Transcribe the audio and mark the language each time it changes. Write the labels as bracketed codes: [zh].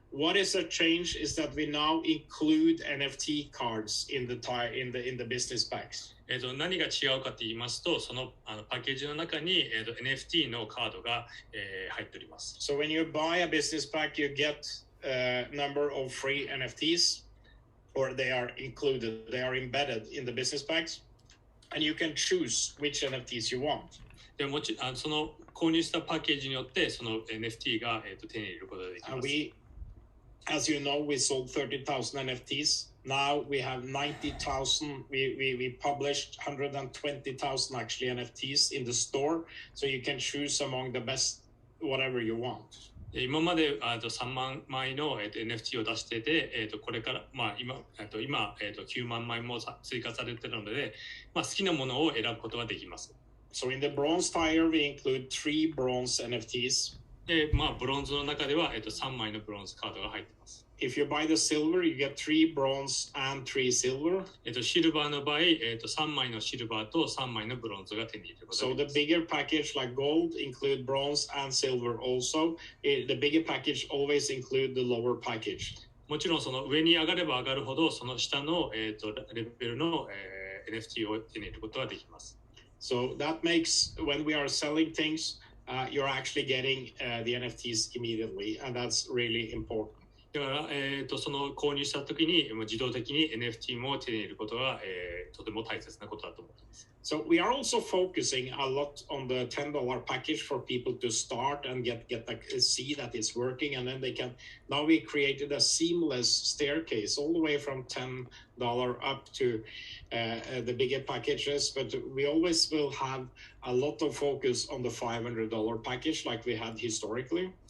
[en] What is a change is that we now include NFT cards in the business packs. [ja] 何が違うかと言いますと、そのパッケージの中に、NFT のカードが、入っております。 [en] So when you buy a business pack, you get a number of free NFTs, or they are included, they are embedded in the business packs, and you can choose which NFTs you want. [ja] でもその購入したパッケージによってその NFT が、手に入れることができます。 [en] As you know, we sold 30,000 NFTs. Now we have 90,000. We published 120,000 actually NFTs in the store, so you can choose among the best whatever you want. [ja] 今まで3万枚の NFT を出してて、これから今9万枚も追加されているので、好きなものを選ぶことができます。 [en] So in the bronze tier, we include 3 bronze NFTs. [ja] で、ブロンズの中では3枚のブロンズカードが入っています。 [en] if you buy the silver, you get 3 bronze and 3 silver. [ja] シルバーの場合、3枚のシルバーと3枚のブロンズが手に入れることが [en] So [ja] でき [en] the [ja] ます。 [en] bigger package like gold include bronze and silver also. The bigger package always include the lower package. [ja] もちろんその上に上がれば上がるほどその下の、レベルの、NFT を手に入れることができます。 [en] So that makes when we are selling things, you're actually getting the NFTs immediately, and that's really important. [ja] だから、その購入したときに自動的に NFT も手に入れることが、とても大切なことだと思っています。 [en] So we are also focusing a lot on the $10 package for people to start and get see that it's working, and then they can. Now we created a seamless staircase all the way from $10 up to the bigger packages, but we always will have a lot of focus on the $500 package like we had historically.